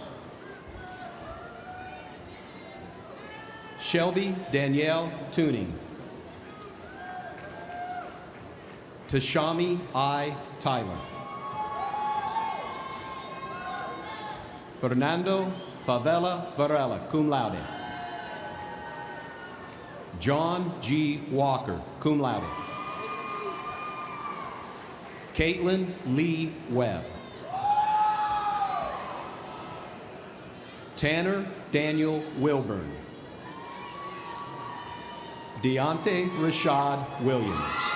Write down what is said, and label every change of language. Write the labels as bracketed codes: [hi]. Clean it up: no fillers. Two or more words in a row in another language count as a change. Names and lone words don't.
[en] Shelby Danielle Tuning. Tashami I. Tyler. Fernando Favela Varela, [la] cum laude. [en] John G. Walker, [la] cum laude. [en] Caitlin Lee Webb. Tanner Daniel Wilburn. Deontay Rashad Williams.